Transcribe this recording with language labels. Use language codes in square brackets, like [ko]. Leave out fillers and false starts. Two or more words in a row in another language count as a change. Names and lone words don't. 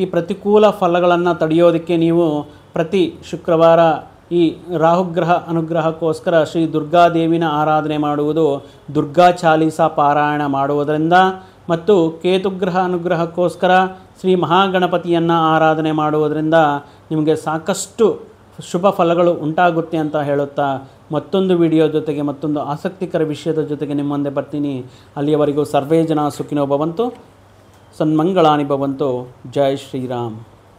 [kn] ಪ್ರತಿಕೂಲ ಫಲಗಳನ್ನು ತಡೆಯೋದಕ್ಕೆ ನೀವು ಪ್ರತಿ ಶುಕ್ರವಾರ ಈ ರಾಹುಗ್ರಹ ಅನುಗ್ರಹಕ್ಕೋಸ್ಕರ ಶ್ರೀ ದುರ್ಗಾದೇವಿನ ಆರಾಧನೆ ಮಾಡುವುದು, ದುರ್ಗಾ ಚಾಲೀಸ ಪಾರಾಯಣ ಮಾಡುವುದರಿಂದ ಮತ್ತು ಕೇತುಗ್ರಹ ಅನುಗ್ರಹಕ್ಕೋಸ್ಕರ ಶ್ರೀ ಮಹಾಗಣಪತಿಯನ್ನು ಆರಾಧನೆ ಮಾಡುವುದರಿಂದ ನಿಮಗೆ ಸಾಕಷ್ಟು ಶುಭ ಫಲಗಳು ಉಂಟಾಗುತ್ತೆ ಅಂತ ಹೇಳುತ್ತಾ ಮತ್ತೊಂದು ವಿಡಿಯೋ ಜೊತೆಗೆ, ಮತ್ತೊಂದು ಆಸಕ್ತಿಕರ ವಿಷಯದ ಜೊತೆಗೆ ನಿಮ್ಮ ಮುಂದೆ ಬರ್ತೀನಿ. [sa] ಅಲ್ಲಿಯವರೆಗೂ ಸರ್ವೇ ಜನ ಸುಖಿನೋ ಭವಂತು, ಸನ್ಮಂಗಳಾನಿ ಭವಂತು. [kn] ಜೈ ಶ್ರೀರಾಮ್.